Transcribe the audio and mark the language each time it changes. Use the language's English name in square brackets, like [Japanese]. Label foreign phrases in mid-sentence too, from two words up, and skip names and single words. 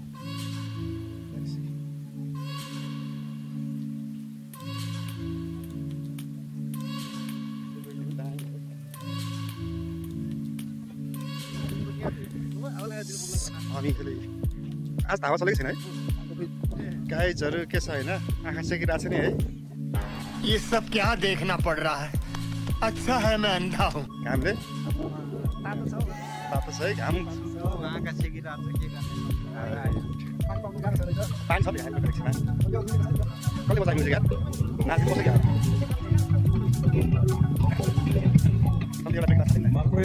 [Nepali] आज हावा चलेको छैन है। गाइजहरु के छ हैन? आँखा सेकिरहेको छ नि है। [Hindi] ये सब क्या देखना पड़ रहा है? अच्छा है मैं अंधा हूँ। [Nepali] घामले तातो छ है घाम। आँखा सेकिरहेको छ के गर्ने? पानी छ नि हामी एकछिनमा। कहिले बजाएको म्युजिक यार? नाच्नु पर्छ क्या? कहिले एउटा बेक्ला छैन।